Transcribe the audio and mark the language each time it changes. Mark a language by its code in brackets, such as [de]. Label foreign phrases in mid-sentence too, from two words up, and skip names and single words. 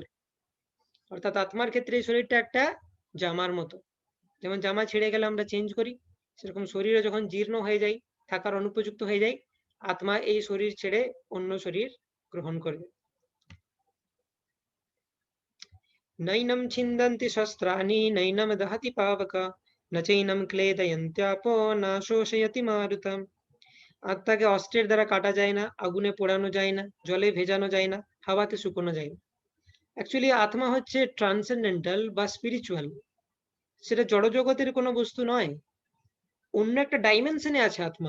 [bn] অর্থাৎ আত্মার ক্ষেত্রে এই শরীরটা একটা জামার মতো, যেমন জামা ছিঁড়ে গেলে আমরা চেঞ্জ করি, সেরকম শরীরে যখন জীর্ণ হয়ে যায়, থাকার অনুপযুক্ত হয়ে যায়, আত্মা এই শরীর ছেড়ে অন্য শরীর গ্রহণ করবে। [sa] নৈনম ছিন্দন্তি শস্ত্রাণি নৈনম দহতি পাবক ন চৈনম ক্লেদয়ন্ত্যাপো না শোষয়তি মারুতম। [bn] আত্মাকে অস্ত্রের দ্বারা কাটা যায় না, আগুনে পোড়ানো যায় না, জলে ভেজানো যায় না, হাওয়াতে শুকোনো যায় না। অ্যাকচুয়ালি আত্মা হচ্ছে ট্রান্সেন্ডেন্টাল বা স্পিরিচুয়াল, সেটা জড়জগতের কোনো বস্তু নয়, অন্য একটা ডাইমেনশনে আছে আত্মা।